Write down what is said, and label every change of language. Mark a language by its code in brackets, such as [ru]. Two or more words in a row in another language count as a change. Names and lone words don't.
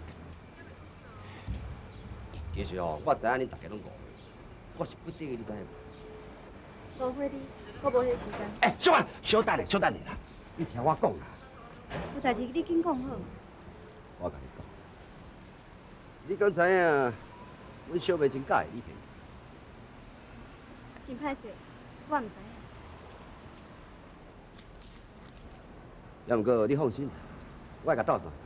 [nan] 其实哦，我知影你大家拢误会，我是不得已，你知影无？误会你，我无迄时间。小婉，小等下，小等下啦，你听我讲啦。有代志你紧讲好。我甲你讲， 你敢知影？阮小妹真喜欢李婷。真歹势，我毋知影。要毋过你放心，我会甲斗相。